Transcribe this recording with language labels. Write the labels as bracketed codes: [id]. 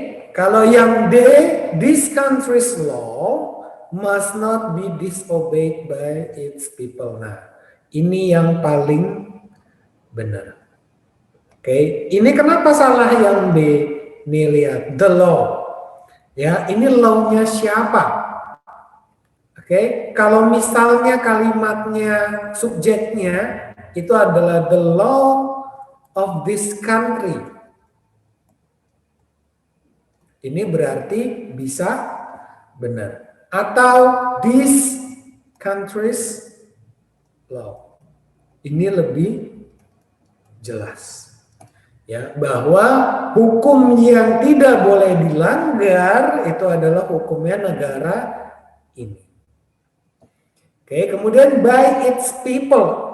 [id] Kalau yang D, [en] this country's law must not be disobeyed by its people. [id] Nah, ini yang paling benar. Oke, ini kenapa salah yang B? Nih lihat, [en] the law. [id] Ya, ini law-nya siapa? Oke, kalau misalnya kalimatnya, subjeknya itu adalah [en] the law of this country. [id] Ini berarti bisa benar. Atau [en] this country's law. [id] Ini lebih jelas. Ya, bahwa hukum yang tidak boleh dilanggar itu adalah hukumnya negara ini. Oke, kemudian [en] by its people.